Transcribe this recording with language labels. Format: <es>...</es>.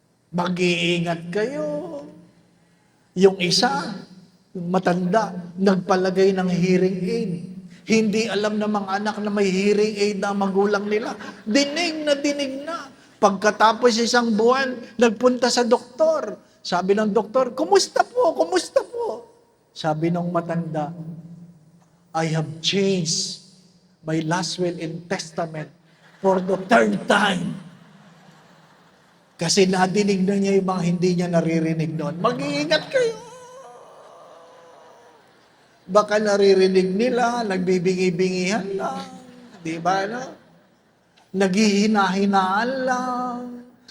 <tl>Mag-iingat kayo. Yung isa, yung matanda, nagpalagay ng hearing aid. Hindi alam ng mga anak na may hearing aid na magulang nila. Dinig na. Pagkatapos isang buwan, nagpunta sa doktor. Sabi ng doktor, kumusta po? Kumusta po? Sabi ng matanda,</tl> <en>I have changed my last will and testament for the third time.</en> <tl>Kasi nadinig na niya yung mga hindi niya naririnig noon. Mag-iingat kayo. Baka naririnig nila, nagbibingi-bingihan lang. Di ba na? Naghihina-hinaan lang.</tl>